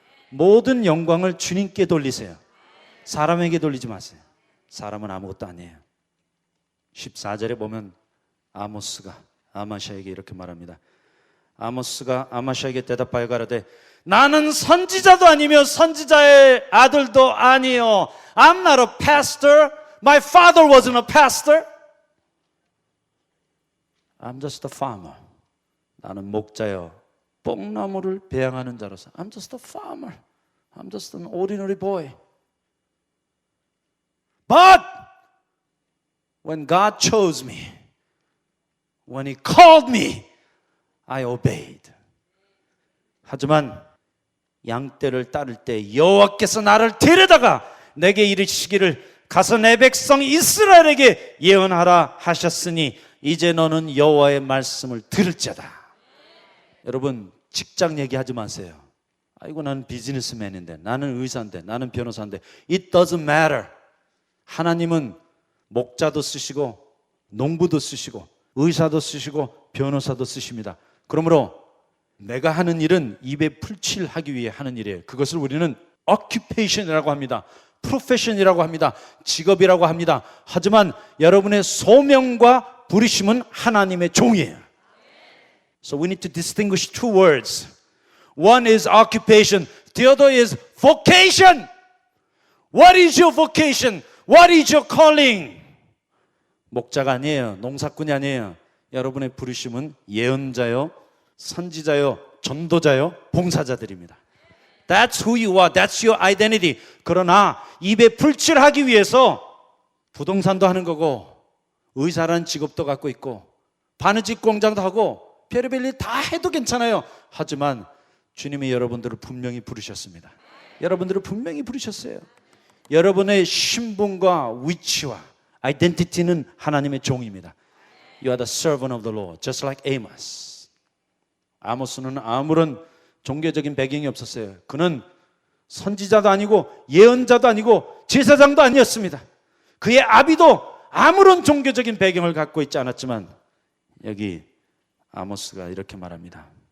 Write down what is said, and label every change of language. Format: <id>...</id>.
<ko>모든 영광을 주님께 돌리세요. 사람에게 돌리지 마세요. 사람은 아무것도 아니에요. 14절에 보면 아모스가 아마샤에게 이렇게 말합니다. 아모스가 아마샤에게 대답하여 가로되 나는 선지자도 아니며 선지자의 아들도 아니요.</ko> <en>I'm not a pastor. My father wasn't a pastor. I'm just a farmer.</en> <ko>나는 목자여 뽕나무를 배양하는 자로서</ko> <en>I'm just a farmer. I'm just an ordinary boy. But when God chose me, when He called me, I obeyed.</en> <ko>하지만 양떼를 따를 때 여호와께서 나를 데려다가 내게 이르시기를 가서 내 백성 이스라엘에게 예언하라 하셨으니 이제 너는 여호와의 말씀을 들을지어다. 여러분, 직장 얘기하지 마세요. 아이고, 나는 비즈니스맨인데, 나는 의사인데, 나는 변호사인데.</ko> <en>It doesn't matter.</en> <ko>하나님은 목자도 쓰시고 농부도 쓰시고 의사도 쓰시고 변호사도 쓰십니다. 그러므로 내가 하는 일은 입에 풀칠하기 위해 하는 일이에요. 그것을 우리는 occupation이라고 합니다. profession이라고 합니다. 직업이라고 합니다. 하지만 여러분의 소명과 부르심은 하나님의 종이에요.</ko> <en>So we need to distinguish two words. One is occupation. The other is vocation. What is your vocation? What is your calling?</en> <ko>목자가 아니에요. 농사꾼이 아니에요. 여러분의 부르심은 예언자요, 선지자요, 전도자요, 봉사자들입니다.</ko> <en>That's who you are. That's your identity.</en> <ko>그러나 입에 풀칠하기 위해서 부동산도 하는 거고 의사라는 직업도 갖고 있고 바느질 공장도 하고 별의별 일 다 해도 괜찮아요. 하지만 주님이 여러분들을 분명히 부르셨습니다. 여러분들을 분명히 부르셨어요. 여러분의 신분과 위치와 아이덴티티는 하나님의 종입니다.</ko> <en>You are the servant of the Lord, just like Amos.</en> <ko>아모스는 아무런 종교적인 배경이 없었어요. 그는 선지자도 아니고 예언자도 아니고 제사장도 아니었습니다. 그의 아비도 아무런 종교적인 배경을 갖고 있지 않았지만 여기 아모스가 이렇게 말합니다.</ko>